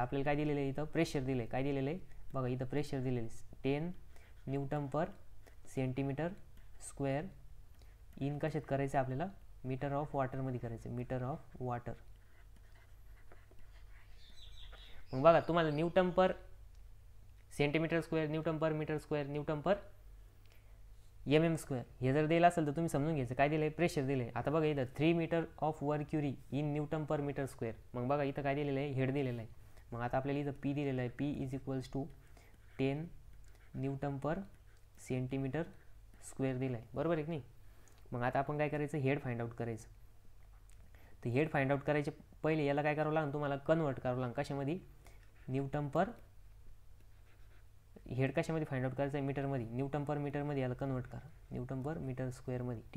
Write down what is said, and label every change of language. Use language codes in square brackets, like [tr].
[mr] आपल्याला काय दिलेलं आहे इथं प्रेशर दिलं आहे, काय दिलेलं आहे बघा इथं प्रेशर दिलेलं आहे 10 Newton per centimetre square in कशात करायचं आपल्याला मीटर ऑफ वॉटरमध्ये करायचं, मीटर ऑफ वॉटर. मग बघा तुम्हाला न्यूटन पर सेंटीमीटर स्क्वेअर, न्यूटन पर मीटर स्क्वेअर, न्यूटन पर mm स्क्वेअर हे जर दिलं असेल तर तुम्ही समजून घ्यायचं काय दिलं आहे प्रेशर दिलं आहे. आता बघा इथं [en] 3 metre of mercury in newton per metre square. [mr] मग बघा इथं काय दिलेलं आहे हेड दिलेलं आहे. मग आता आपल्याला इथं P दिलेलं आहे, [en] P is equals to 10 newton per centimetre square [mr] दिलं आहे, बरोबर आहे की नाही. मग आता आपण काय करायचं हेड फाइंड आउट करायचं. तर हेड फाइंड आउट करायचे पहिले याला काय करावं लागेल तुम्हाला कन्वर्ट करावं लागेल कशामध्ये न्यूटन पर हेड कशामध्ये फाइंड आउट करायचं आहे मीटरमध्ये, न्यूटन पर मीटरमध्ये याला कन्वर्ट करा न्यूटन पर मीटर स्क्वेअरमध्ये.